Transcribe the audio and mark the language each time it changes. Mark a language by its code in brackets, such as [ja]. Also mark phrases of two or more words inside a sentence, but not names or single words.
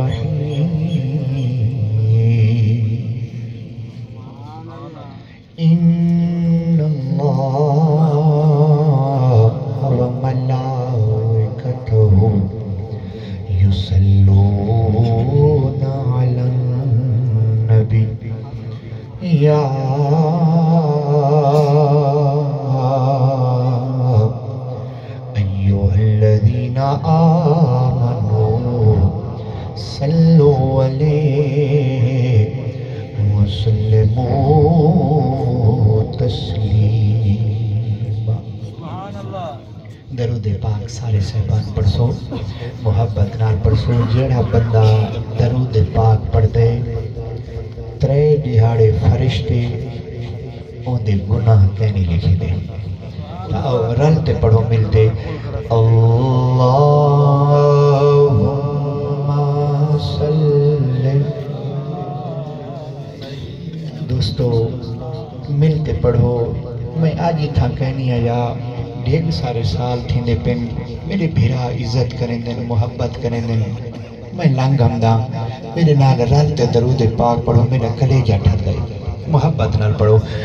[ar] الرحيم إن الله وملائكته يصلون على النبي يا أيها الذين آمنوا وسلموا تسلیما۔ [skr] درود پاک سارے صحبان پڑھسو، محبت نال پڑھسو۔ جیڑا بندہ درود پاک پڑھ دے، 3 دہاڑے فرشتے اون دے گناہ کہنی لکھی دے۔ رلتے پڑھو ملتے، [ar] اللہم صلی۔ [skr] دوستو ملتے پڑھو۔ میں آج ہی تھا کہنی آیا، ڈھیر سارے سال تھیندے پن میرے بھیرا عزت کریں دیں، محبت کریں دیں، میں لانگم دا میرے نال رلتے درود پاک پڑھو، میرا کلیجہ ٹھر دے، محبت نال پڑھو۔